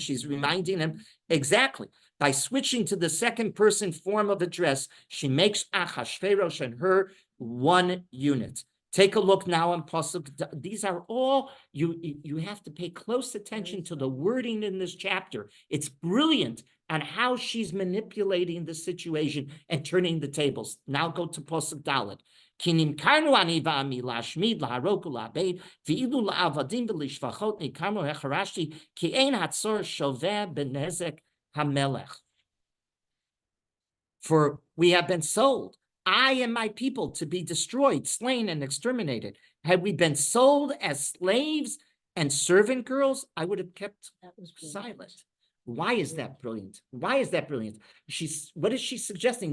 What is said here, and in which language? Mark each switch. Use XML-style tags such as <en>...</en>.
<en>She's reminding him exactly. By switching to the second person form of address, she makes Achashverosh and her one unit. Take a look now on Pasuk. These are all, you have to pay close attention to the wording in this chapter. It's brilliant on how she's manipulating the situation and turning the tables. Now go to Pasuk Dalet.</en> <he>כי נמכרנו אני ועמי להשמיד, להרוג ולאבד, ואילו לעבדים ולשפחות נמכרנו החרשתי, כי אין הצורך שווה בנזק המלך.</he> <en>For we have been sold, I and my people, to be destroyed, slain, and exterminated. Had we been sold as slaves and servant girls, I would have kept silent. Why is that brilliant? Why is that brilliant? What is she suggesting?</en>